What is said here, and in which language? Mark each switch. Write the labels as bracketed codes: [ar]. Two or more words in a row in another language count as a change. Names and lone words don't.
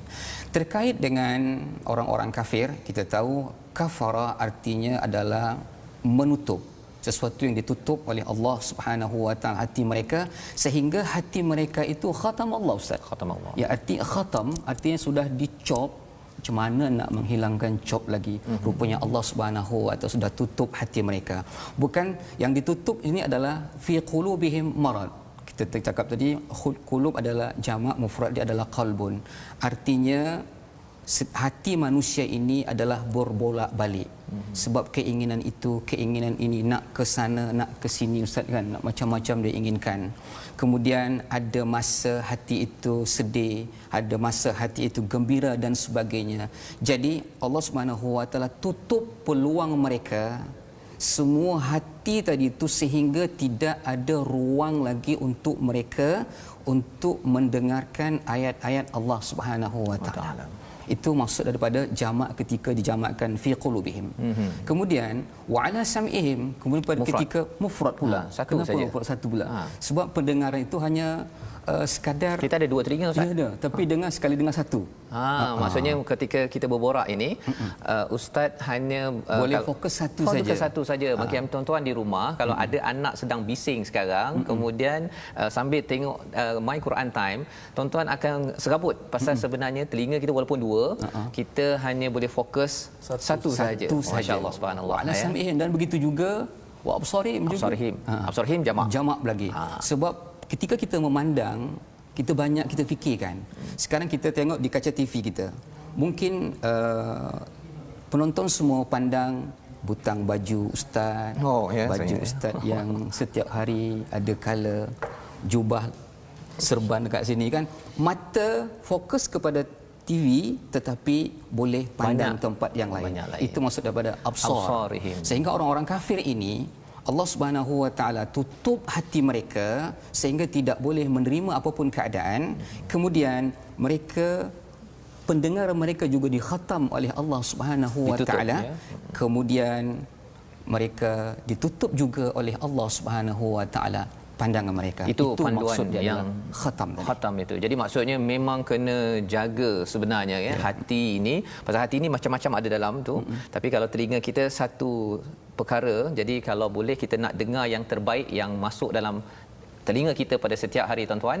[ms] Terkait dengan orang-orang kafir, kita tahu kafara artinya adalah menutup, sesuatu yang ditutup oleh Allah [ar] سبحانه وتعالى [ms] hati mereka, sehingga hati mereka itu [ar] ختم الله, [ms] Ustaz. [ar] ختم الله. [ms] Ya, arti khatam artinya sudah dicop. Macam mana nak menghilangkan cop lagi? Rupanya Allah [ar] سبحانه وتعالى [ms] sudah tutup hati mereka. Bukan yang ditutup ini adalah [ar] في قلوبهم مرض. [ms] Kita cakap tadi qulub adalah jamak, mufrad dia adalah qalbun. Artinya hati manusia ini adalah berbolak-balik. Sebab keinginan itu, keinginan ini, nak ke sana, nak ke sini, Ustaz, kan, nak macam-macam dia inginkan. Kemudian ada masa hati itu sedih, ada masa hati itu gembira dan sebagainya. Jadi Allah [ar] سبحانه وتعالى [ms] tutup peluang mereka semua hati tadi itu, sehingga tidak ada ruang lagi untuk mereka untuk mendengarkan ayat-ayat Allah [ar] سبحانه وتعالى. [ms] Itu maksud daripada jamak ketika dijamakkan [ar] في قلوبهم. [ms] Kemudian [ar] وعلى سمعهم, [ms] kemudian pada ketika mufrad pula. Satu Kenapa saja. mufrad satu pula? Sebab pendengaran itu hanya sekadar Kita ada 2 telinga, Ustaz. dia ada, tapi dengar sekali dengar satu. Maksudnya ketika kita berborak ini, Ustaz hanya Boleh fokus satu saja. Fokus satu saja. Macam tuan-tuan di rumah, kalau ada anak sedang bising sekarang, kemudian sambil tengok My Quran Time, tuan-tuan akan serabut pasal sebenarnya telinga kita walaupun 2, kita hanya boleh fokus satu saja. [ar] ما شاء الله، سبحان الله. وعلى سمعهم, [ms] dan begitu juga [ar] وأبصارهم [ms] juga. Absarihim jamak. Jamak lagi. Sebab ketika kita memandang, kita banyak kita fikirkan. Sekarang kita tengok di kaca TV kita, mungkin penonton semua pandang butang baju ustaz, baju ustaz yang setiap hari ada color, jubah serban dekat sini kan. Mata fokus kepada TV tetapi boleh pandang tempat yang lain. Itu maksud daripada absarihim. Sehingga orang-orang kafir ini Allah [ar] سبحانه وتعالى [ms] tutup hati mereka sehingga tidak boleh menerima apapun keadaan. Kemudian mereka, pendengaran mereka juga dikhatam oleh Allah [ar] سبحانه وتعالى. [ms] Kemudian mereka ditutup juga oleh Allah [ar] سبحانه وتعالى [ms] pandangan mereka. Itu panduan yang khatam itu. Jadi maksudnya memang kena jaga sebenarnya ya, hati ini. Pasal hati ini macam-macam ada dalam tu. Tapi kalau telinga kita satu perkara, jadi kalau boleh kita nak dengar yang terbaik yang masuk dalam telinga kita pada setiap hari, tuan-tuan.